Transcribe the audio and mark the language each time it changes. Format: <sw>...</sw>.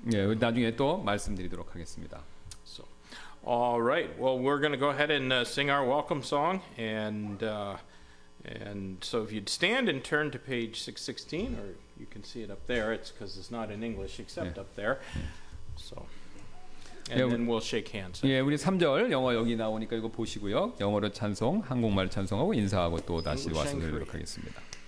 <ko>예, 나중에 또 말씀드리도록 하겠습니다.</ko> <en>So, all right. Well, we're going to go ahead and sing our welcome song, and so if you'd stand and turn to page 616, or you can see it up there. It's because it's not in English except up there. So, and then we'll shake hands.</en> <ko>예, 우리 3절 영어 여기 나오니까 이거 보시고요. 영어로 찬송, 한국말 찬송하고 인사하고 또 다시 말씀드리도록 하겠습니다.</ko>